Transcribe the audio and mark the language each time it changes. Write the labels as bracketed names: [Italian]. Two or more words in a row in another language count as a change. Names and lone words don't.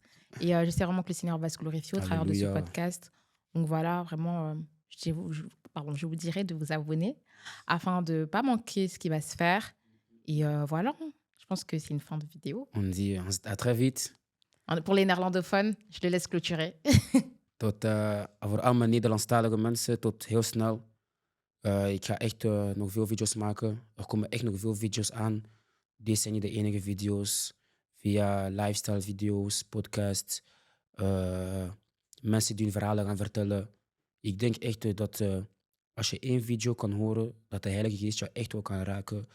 [French] Et j'espère vraiment que le Seigneur va se glorifier au travers de ce Alléluia. podcast. Donc voilà, vraiment, pardon, je vous dirai de vous abonner afin de ne pas manquer ce qui va se faire. Et voilà, hein. Je pense que c'est une fin de vidéo. On dit à très vite. Pour les néerlandophones, je le laisse clôturer. [Dutch] Tot, voor allemaal Nederlandstalige mensen, tot heel snel. Ik ga echt nog veel video's maken. Er komen echt nog veel video's aan. Deze zijn niet de enige video's. Via lifestyle video's, podcasts. Mensen die hun verhalen gaan vertellen. Ik denk echt dat als je één video kan horen, dat de Heilige Geest jou echt wel kan raken.